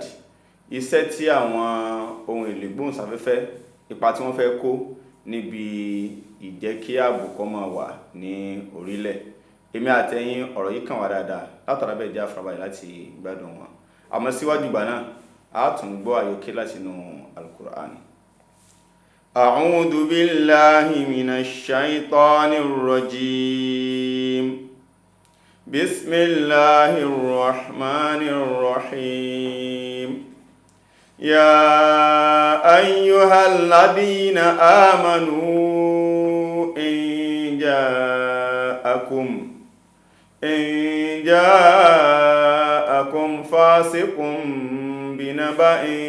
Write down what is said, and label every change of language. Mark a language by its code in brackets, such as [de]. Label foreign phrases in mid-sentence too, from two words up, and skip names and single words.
[yo] Iṣẹ́ tí àwọn ohun èlò ìgbóhùnsáfẹ́fẹ́ ipa tí wọ́n fẹ́ kó níbi ìjẹ́ kí ààbò kó máa wà ní orílẹ̀. Èmi àtẹ̀yin ọ̀rọ̀ yìí kàn wá dáadáa látara bẹ́ẹ̀ jẹ́ àfarabalẹ̀ láti gbádùn wọn. Àmọ́ síwájú ìgbà náà a tún gbọ́ àyọkẹ́ láti inú Al-Qur'an. [ar] أعوذ بالله من الشيطان الرجيم. بسم الله الرحمن الرحيم. يا أيها الذين آمنوا إن جاءكم فاسق بنبأ